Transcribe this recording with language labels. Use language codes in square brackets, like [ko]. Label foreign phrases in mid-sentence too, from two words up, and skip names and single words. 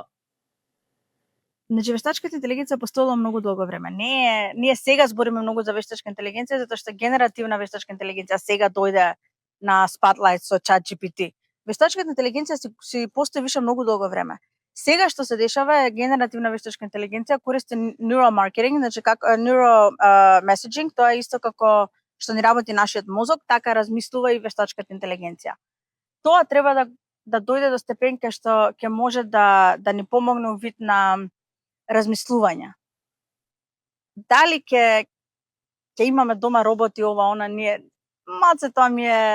[mk] Значи, вештачката интелигенција постоела многу долго време. Ние сега збориме многу за вештачка интелигенција, затоа што генеративна вештачка интелигенција сега дојде на spotlight со ChatGPT. Вештачката интелигенција си постои више многу долго време. Сега што се дешава е генеративна вештачка интелигенција користи [en] neural marketing, [mk] значи како [en] neural messaging, [mk] тоа е исто како што ни работи нашиот мозок, така размислува и вештачката интелигенција. Тоа треба да дојде до степен кај што ќе може да ни помогне вид на размислување. Дали ќе имаме дома роботи, ова, она, ние малце тоа ми е